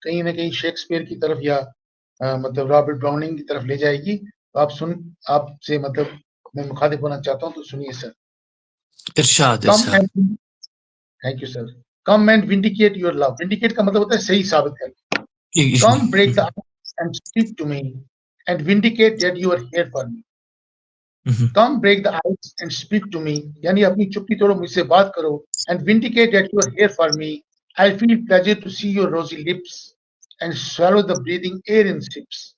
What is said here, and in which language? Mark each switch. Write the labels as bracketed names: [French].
[Urdu] کہیں نہ کہیں شیکسپیئر کی طرف یا مطلب رابرٹ براؤننگ کی طرف لے جائے گی. آپ سے مطلب میں مخاطب ہونا چاہتا ہوں, تو سنیے سر. ارشاد [English] Thank you sir. Come and vindicate your love. [Urdu] وینڈیکیٹ کا مطلب ہوتا ہے صحیح ثابت کرنا. [English] Come break the and speak to me and vindicate that you are here for me. Come break the eyes and speak to me, [Urdu] یعنی اپنی چپی توڑو, مجھ سے بات کرو. [English] And vindicate that you are here for me. I feel pleasure to see your rosy lips and swallow the breathing air in sips.